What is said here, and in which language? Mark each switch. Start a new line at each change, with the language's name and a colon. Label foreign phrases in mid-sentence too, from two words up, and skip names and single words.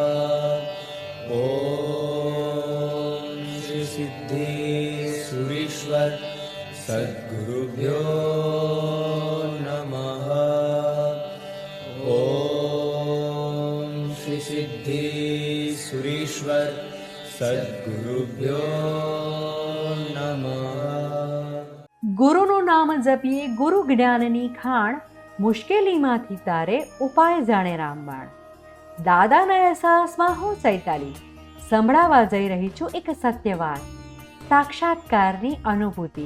Sanskrit: ओम श्री सिद्धेश्वरीश्वर सद्गुरुभ्यो नमः। ओम श्री सिद्धेश्वरीश्वर सद्गुरुभ्यो नमः।
Gujarati: ગુરુનું નામ જપીએ ગુરુ જ્ઞાનની ખાણ, મુશ્કેલીમાંથી તારે ઉપાય જાણે રામબાણ. દાદાના અહેસાસમાં હું ચૈતાલી સંભળાવા જઈ રહી છું એક સત્ય વાત, સાક્ષાત્કારની અનુભૂતિ.